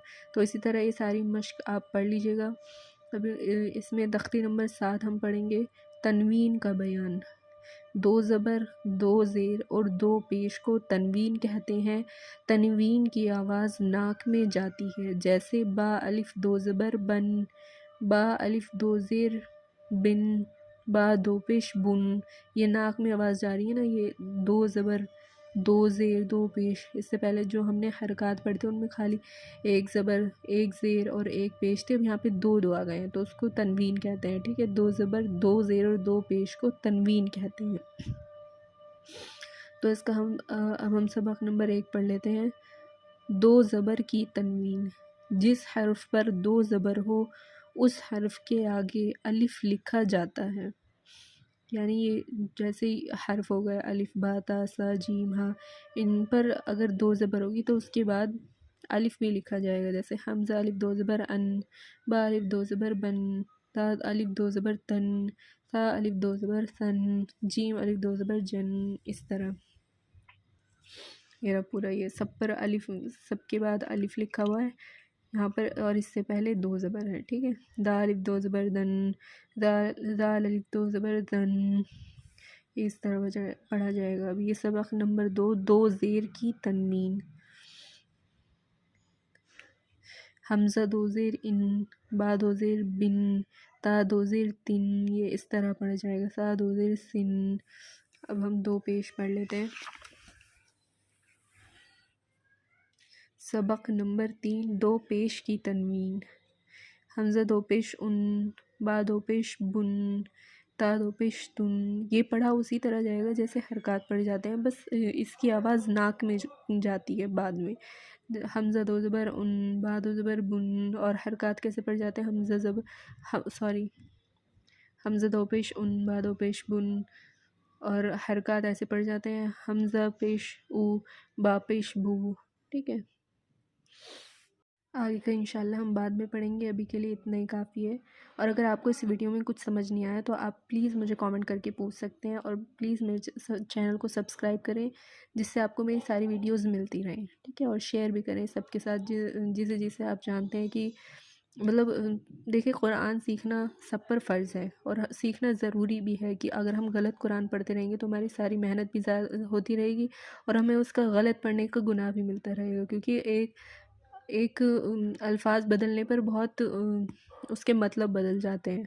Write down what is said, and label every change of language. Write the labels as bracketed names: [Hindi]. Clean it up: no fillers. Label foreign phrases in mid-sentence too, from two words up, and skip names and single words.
[Urdu] تو اسی طرح یہ ساری مشق آپ پڑھ لیجیے گا۔ اب اس میں تختی نمبر 7 ہم پڑھیں گے تنوین کا بیان۔ 2 زبر، 2 زیر اور 2 پیش کو تنوین کہتے ہیں۔ تنوین کی آواز ناک میں جاتی ہے، جیسے با الف 2 زبر بن، با الف 2 زیر بن، با 2 پیش بن۔ یہ ناک میں آواز جا رہی ہے نا، یہ 2 زبر 2 زیر 2 پیش۔ اس سے پہلے جو ہم نے حرکات پڑھی تھے ان میں خالی 1 زبر 1 زیر اور 1 پیش تھے، اب یہاں پہ 2 آ گئے ہیں تو اس کو تنوین کہتے ہیں۔ ٹھیک ہے، 2 زبر 2 زیر اور 2 پیش کو تنوین کہتے ہیں۔ تو اس کا اب ہم سبق نمبر 1 پڑھ لیتے ہیں۔ 2 زبر کی تنوین، جس حرف پر 2 زبر ہو اس حرف کے آگے الف لکھا جاتا ہے، یعنی یہ جیسے حرف ہو گئے الف با تا سا جیم ہا، ان پر اگر 2 زبر ہوگی تو اس کے بعد الف بھی لکھا جائے گا، جیسے حمزہ الف 2 زبر ان، با الف 2 زبر بن، تا الف 2 زبر تن، تا الف 2 زبر ثن، جیم الف 2 زبر جن۔ اس طرح یہ پورا، یہ سب پر الف، سب کے بعد الف لکھا ہوا ہے یہاں پر، اور اس سے پہلے 2 زبر ہے۔ ٹھیک ہے، دا الف 2 زبر دن، دال الف 2 زبر دن، اس طرح پڑھا جائے گا۔ اب یہ سبق نمبر 2، 2 زیر کی تنوین۔ حمزہ 2 زیر ان، با 2 زیر بن، تا 2 زیر تن، یہ اس طرح پڑھا جائے گا، سا 2 زیر سن۔ اب ہم 2 پیش پڑھ لیتے ہیں۔ سبق نمبر 3، 2 پیش کی تنوین۔ حمزہ 2 پیش ان، با 2 پیش بن، تا 2 پیش تن۔ یہ پڑھا اسی طرح جائے گا جیسے حرکات پڑھ جاتے ہیں، بس اس کی آواز ناک میں جاتی ہے بعد میں۔ حمزہ 2 زبر ان، با 2 زبر بن، اور حرکات کیسے پڑھ جاتے ہیں، حمزہ 2 پیش ان، با 2 پیش بن، اور حرکات ایسے پڑھ جاتے ہیں، حمزہ پیش او، با پیش بو۔ ٹھیک ہے، آگے کا انشاءاللہ ہم بعد میں پڑھیں گے، ابھی کے لیے اتنا ہی کافی ہے۔ اور اگر آپ کو اس ویڈیو میں کچھ سمجھ نہیں آیا تو آپ پلیز مجھے کامنٹ کر کے پوچھ سکتے ہیں، اور پلیز میرے چینل کو سبسکرائب کریں جس سے آپ کو میری ساری ویڈیوز ملتی رہیں۔ ٹھیک ہے، اور شیئر بھی کریں سب کے ساتھ جسے آپ جانتے ہیں کہ مطلب دیکھیں، قرآن سیکھنا سب پر فرض ہے، اور سیکھنا ضروری بھی ہے، کہ اگر ہم غلط قرآن پڑھتے رہیں گے تو ہماری ساری محنت بھی ضائع ہوتی رہے گی، اور ہمیں اس کا غلط پڑھنے کا گناہ بھی ملتا رہے گا، کیونکہ ایک الفاظ بدلنے پر بہت اس کے مطلب بدل جاتے ہیں۔